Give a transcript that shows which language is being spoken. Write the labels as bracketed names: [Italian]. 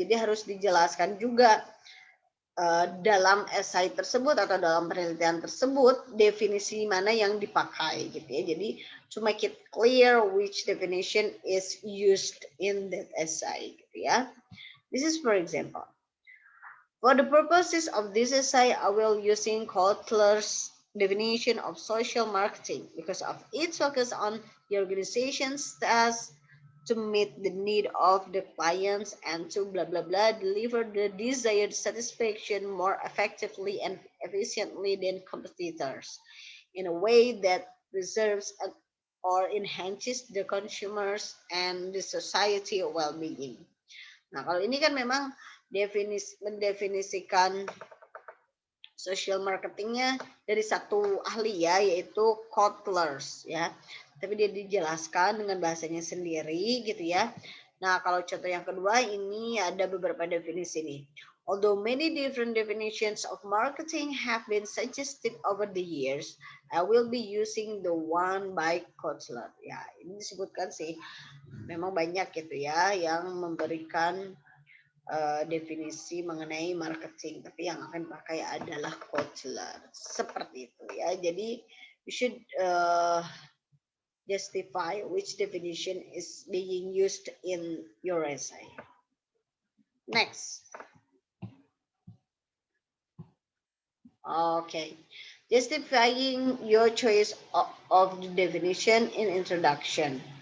[Indonesian] Jadi harus dijelaskan juga dalam esai tersebut atau dalam penelitian tersebut definisi mana yang dipakai gitu ya. [English] Jadi to make it clear which definition is used in that essay gitu ya. This is for example. For the purposes of this essay, I will using Kotler's definition of social marketing because of its focus on the organization's task to meet the need of the clients and to blah blah blah deliver the desired satisfaction more effectively and efficiently than competitors in a way that preserves or enhances the consumers and the society well-being. [Indonesian] Nah, kalau ini kan memang mendefinisikan social marketingnya dari satu ahli ya, yaitu Kotlers ya. Tapi dia dijelaskan dengan bahasanya sendiri gitu ya. Nah, kalau contoh yang kedua ini ada beberapa definisi nih. [English] Although many different definitions of marketing have been suggested over the years, I will be using the one by Kotler. [Indonesian] Ya, ini disebutkan sih memang banyak gitu ya yang memberikan definisi mengenai marketing, tapi yang akan dipakai adalah Kotler. Seperti itu ya. [English] Jadi you should justify which definition is being used in your essay. Next. Okay. Justifying your choice of the definition in introduction.